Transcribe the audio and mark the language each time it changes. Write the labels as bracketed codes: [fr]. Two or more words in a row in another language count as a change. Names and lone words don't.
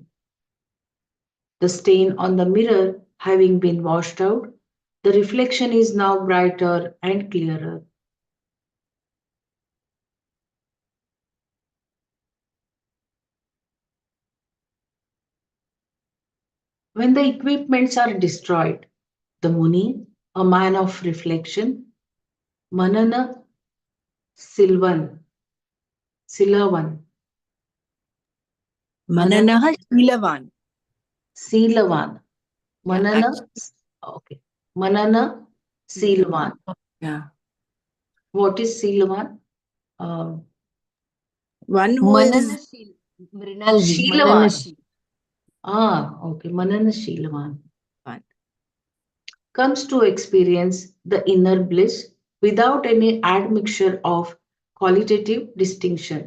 [en] The stain on the mirror having been washed out, the reflection is now brighter and clearer. When the equipments are destroyed, the Muni, a man of reflection, [sa] Manana Silvan, Silavan, Manana Mananah Shilavan. Silavan, [en] Yeah, [sa] Manana, okay, Manana Silvan. [en] yeah. What is Silvan? Uh, One who is [sa] Mananashil, Mrinalji, Shilavan. Mananashil. Okay, Manana Shilavan [en] one. comes to experience the inner bliss without any admixture of qualitative distinction.